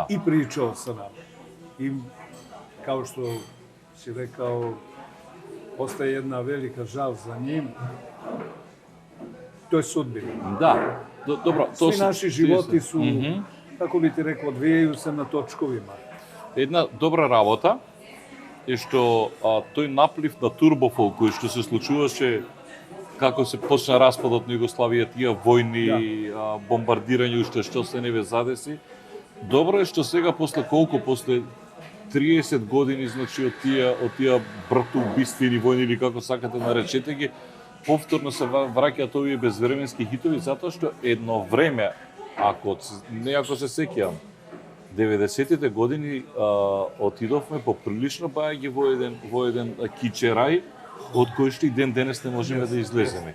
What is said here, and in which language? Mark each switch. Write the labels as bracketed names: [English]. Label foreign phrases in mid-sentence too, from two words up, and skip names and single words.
[Serbian] i pričao sa nama. I kao što si rekao, ostaje jedna velika žal za njim. To je sudbina. Da. Dobro, to Svi naši životi su, kako bi ti rekao, odvijaju se na točkovima. [Macedonian] Една добра работа е што тој наплив на турбофолк кој што се случуваше како се почна распадот на Југославија, тие војни, бомбардирање, уште што се не ве задеси. Добро е што сега после 30 години, значи од тие братоубиствени војни или како сакате наречете ги, повторно се враќаат овие безвременски хитови, затоа што едно време, ако се сеќавам, 90-тите години отидовме поприлично бајаги во еден кичерај, од кој што и ден денес не можеме да излеземе.